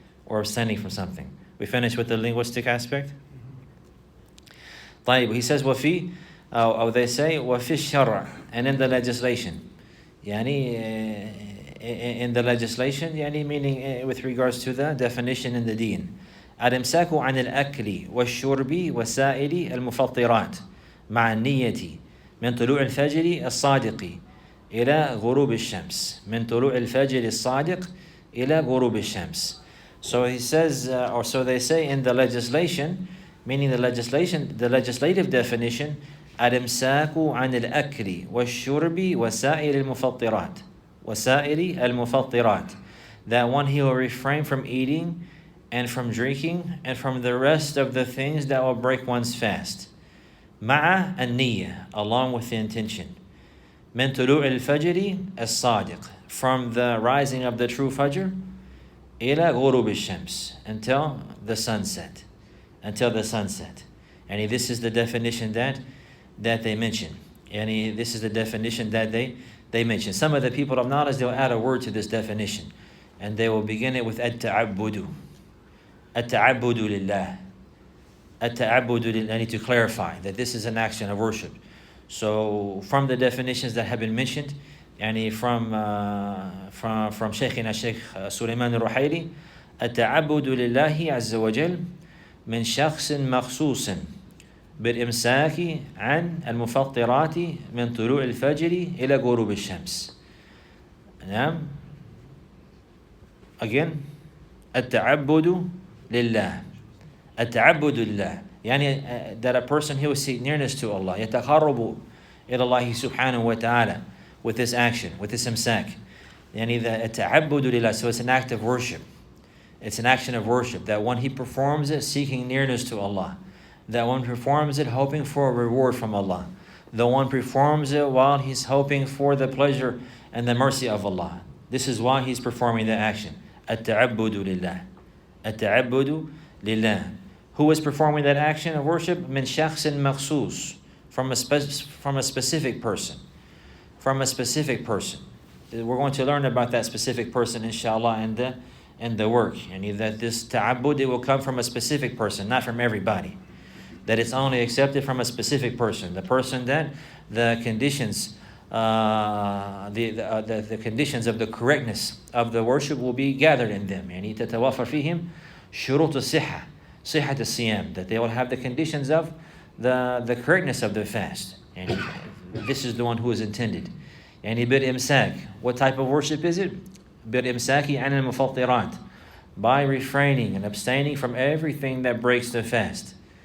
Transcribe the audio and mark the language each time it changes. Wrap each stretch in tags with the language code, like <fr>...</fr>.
<en>Or abstaining from something. We finished with the linguistic aspect? طيب, he says, وفي, or they say,</en> <ar>وفي الشرع,</ar> <en>and in the legislation. In the legislation, meaning with regards to the definition in the deen.</en> <ar>الإمساك عن الأكل والشرب وسائر المفطرات مع النية من طلوع الفجر الصادق إلى غروب الشمس. من طلوع الفجر الصادق إلى غروب الشمس.</ar> <en>So he says, or so they say in the legislation, meaning the legislative definition,</en> <ar>الإمساك عن الأكل والشرب وسائر المفطرات. وسائر المفطرات.</ar> <en>That one, he will refrain from eating and from drinking and from the rest of the things that will break one's fast.</en> <ar>مع النية,</ar> <en>along with the intention.</en> <ar>من طلوع الفجر الصادق,</ar> <en>from the rising of the true Fajr,</en> <ar>إلى غروب الشمس,</ar> <en>until the sunset. Until the sunset. And this is the definition that they mention. And this is the definition that they mention. Some of the people of knowledge, they'll add a word to this definition. And they will begin it with التعبد.</en> <ar>التعبد لله. التعبد لله.</ar> <en>I need to clarify that this is an action of worship. So from the definitions that have been mentioned, from Shaykhina Shaykh Sulaiman al-Ruhaili,</en> <ar>التعبد لله عز وجل من شخص مخصوص بالإمساك عن المفطرات من طلوع الفجر إلى غروب الشمس. نعم.</ar> <en>Again,</en> <ar>التعبد لله. التعبد لله.</ar> <en>That a person, he will seek nearness to Allah.</en> <ar>يتقرب إلى الله سبحانه وتعالى</ar> <en>with this action, with this imsak.</en> <ar>التعبد لله.</ar> <en>So it's an act of worship. It's an action of worship. That one, he performs it seeking nearness to Allah. That one performs it hoping for a reward from Allah. The one performs it while he's hoping for the pleasure and the mercy of Allah. This is why he's performing the action. التعبد لله. التعبد لله. Who is performing that action of worship?</en> <ar>من شخص مخصوص.</ar> <en>From a specific person. From a specific person. We're going to learn about that specific person, inshallah, and the work. That this ta'abbud, it will come from a specific person, not from everybody. That it's only accepted from a specific person. The person that the conditions, the conditions of the correctness of the worship will be gathered in them.</en> <ar>تتوافر فيهم شروط الصحة, صحة الصيام.</ar> <en>That they will have the conditions of the correctness of the fast. And this is the one who is intended.</en> <ar>بالإمساك.</ar> <en>What type of worship is it?</en> <ar>بالإمساك عن المفطرات.</ar> <en>By refraining and abstaining from everything that breaks the fast.</en>